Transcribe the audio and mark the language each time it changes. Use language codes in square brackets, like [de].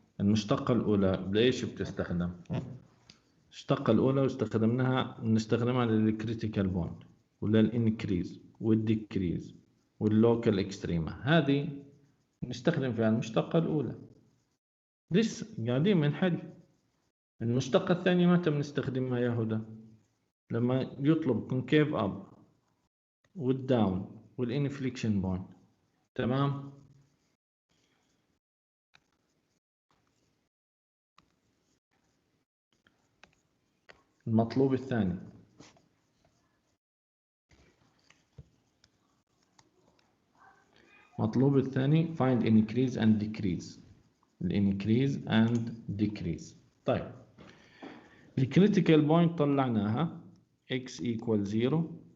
[ar] المشتقة الأولى ليش بتستخدم؟ المشتقة الأولى نستخدمها للكريتيكال بوينت وللإنكريز والديكريز واللوكال إكستريما. هذه نستخدم فيها المشتقة الأولى. لسه قاعدين بنحل. المشتقة الثانية متى بنستخدمها يا هدى؟ لما يطلب كونكيف أب والداون والإنفليكشن بوينت. تمام؟ المطلوب الثاني [en] find increase and decrease. increase and decrease. [ar] طيب الكريتيكال بوينت طلعناها [en] x equal 0